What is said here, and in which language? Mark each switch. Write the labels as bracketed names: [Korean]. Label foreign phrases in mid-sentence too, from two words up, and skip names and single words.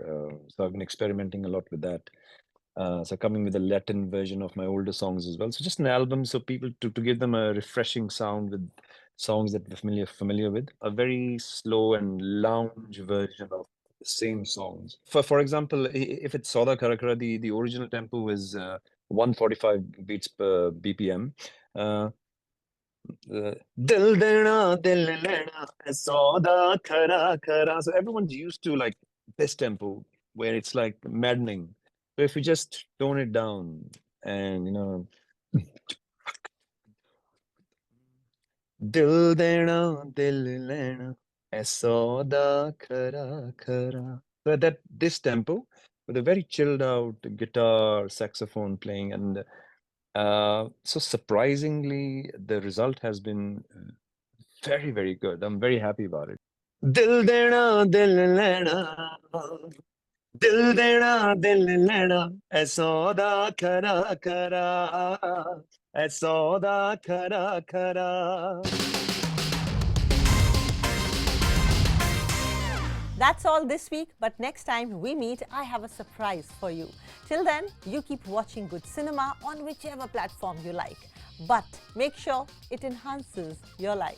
[English] So I've been experimenting a lot with that. So coming with a Latin version of my older songs as well. So just an album, so people to give them a refreshing sound with songs that they're familiar with. A very slow and lounge version of the same songs. For example, if it's Soda Karakara, the original tempo is 145 beats per BPM. [Hindi] दिल देना, दिल लेना, सौदा खरा खरा. [English] So everyone's used to like this tempo where it's like maddening. So if you just tone it down and you know [Hindi] दिल देना, दिल लेना, सौदा खरा खरा. [English] So that this tempo with a very chilled out guitar, saxophone playing, and so surprisingly, the result has been very, very good. I'm very happy about it. [Hindi] दिल देना, दिल लेना, दिल देना, दिल लेना, सौदा खरा खरा, सौदा खरा खरा. [English] That's all this week, but next time we meet, I have a surprise for you. Till then, you keep watching good cinema on whichever platform you like. But make sure it enhances your life.